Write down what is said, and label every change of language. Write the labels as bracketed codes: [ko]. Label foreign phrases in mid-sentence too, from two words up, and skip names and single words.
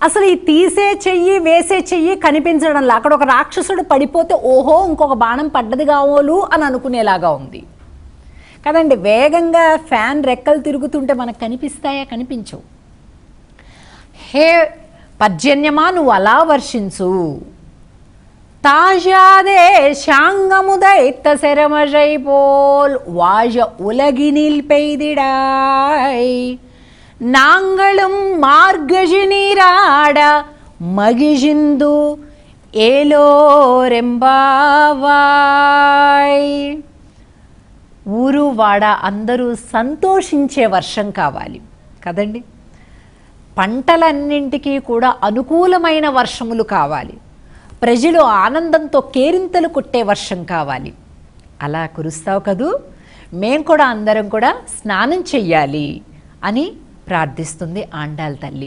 [te] అసలు ఈ తీసే చెయ్యి వేసే చెయ్యి కనిపించడంలా. అక్కడ ఒక రాక్షసుడు పడిపోతే ఓహో ఇంకొక బాణం పడ్డది కావోలు అని అనుకునేలాగా ఉంది కదండి. వేగంగా ఫ్యాన్ రెక్కలు తిరుగుతుంటే మనకు కనిపిస్తాయా? కనిపించవు. హే పర్జన్యమా నువ్వు అలా వర్షించు. [ta] தாழாதே சாங்கமுதைத்த செரமழை போல் வாழ உலகினில் பெய்திடாய் நாங்களும் மார்கழி நீராட மகிழ்ந்து ఏలోరెంబావాయ్. [te] ఊరు వాడ అందరూ సంతోషించే వర్షం కావాలి కదండి. పంటలన్నింటికీ కూడా అనుకూలమైన వర్షములు కావాలి. ప్రజలు ఆనందంతో కేరింతలు కొట్టే వర్షం కావాలి. అలా కురుస్తావు కదూ, మేం కూడా అందరం కూడా స్నానం చెయ్యాలి అని ప్రార్థిస్తుంది ఆండాళ్ తల్లి.